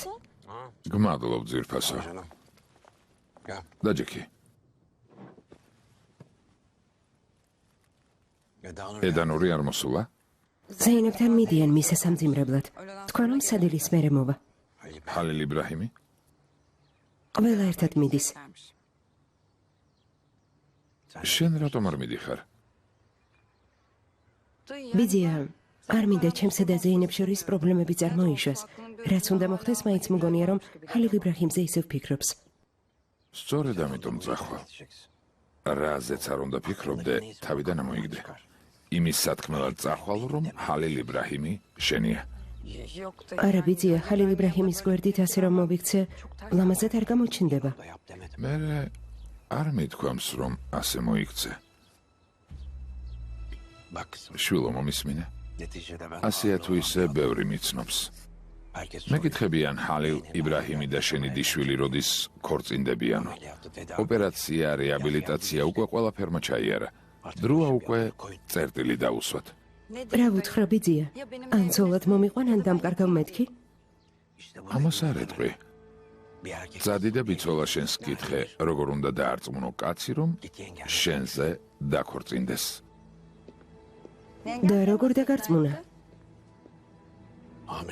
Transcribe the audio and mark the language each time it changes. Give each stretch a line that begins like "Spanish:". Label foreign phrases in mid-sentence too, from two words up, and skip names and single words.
Georgian: გმადლობ ძირფასო.
Turkish: Canım. Gel.
Georgian: დაჯექი. Edanur. ედანური არ მოსულა? ზეინებთან მიდიან მის სამძიმრებლად. თქვა რომ სადილის მერე მოვა. ჰალილ იბრაჰიმი? ყველა ერთად მიდის. შენ რატომ არ მიდიხარ? ბიძია, არ მინდა ჩემსა და ზეინებ შორის პრობლემები წარმოიშვას. რაც უნდა მოხდეს, მაინც მგონია რომ ჰალილ იბრაჰიმზე ისევ ფიქრობს. სწორედ ამიტომ წახვალ. რაზეც არ უნდა ფიქრობდე, თავიდან ამოიგდე. იმის სათქმელად წახვალ, რომ ჰალილ იბრაჰიმი შენია.
Turkish: Yok da
Georgian: არა ბიძია, ჰალილ იბრაჰიმის გვერდით ასე რომ მოვიქცე, ლამაზად არ გამოჩნდება.
Turkish: Da yap demedim.
Georgian: მე არ მithქვამს, რომ ასე მოიქცე.
Turkish: Bak kızım.
Georgian: შვილო მომისმინე.
Turkish: Neticede ben
Georgian: ასეა თუ ისე ბევრი მიცნობს.
Turkish: herkes
Georgian: მეკითხებიან ჰალილ იბრაჰიმი და შენი დიშვილი როდის ქორწინდებიანო.
Turkish: ameliyatı tedavi.
Georgian: ოპერაცია, რეაბილიტაცია უკვე ყველაფერმა ჩაიარა. დროა უკვე წერტილი დაუსვათ. რა ვუთხრა ბიძია? ან ცოლად მომიყვან, ან დამკარგავ მეთქი?
Turkish: İşte bunu
Georgian: ამას არ ეტყვი.
Turkish: bir erkek
Georgian: წადი და ბიცოლას შენს კითხე, როგორ უნდა დაარწმუნო კაცი, რომ შენზე დაქორწინდეს. და როგორ დაგარწმუნა?
Turkish: hamile.